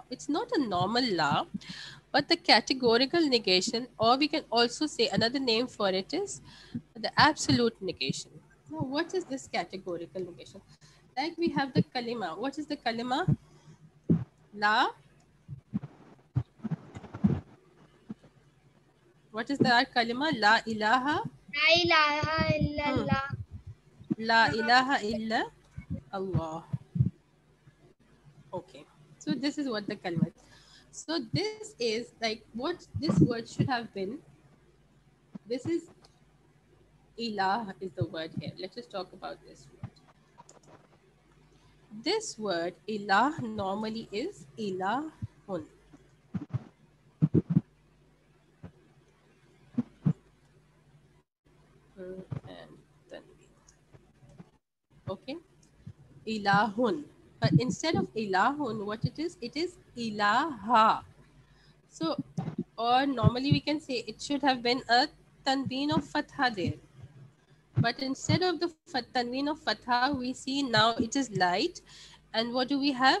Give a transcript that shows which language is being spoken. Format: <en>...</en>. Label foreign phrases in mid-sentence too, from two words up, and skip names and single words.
<en>It's not a normal la, but the categorical negation, or we can also say another name for it is the absolute negation. Now, what is this categorical negation? Like we have the kalima. What is the kalima? La. What is the kalima?</en> <ar>لا إله. لا إله إلا الله. لا إله إلا الله.</ar> <en>Okay, so this is what the kalima is. So this is like what this word should have been. This is ilah is the word here. Let's just talk about this word. This word ilah normally is ilahun. Okay, ilahun. But instead of ilahun, what it is ilaha. So, or normally we can say it should have been a tanween of fatha there. But instead of the tanween of fatha, we see now it is light. And what do we have?</en>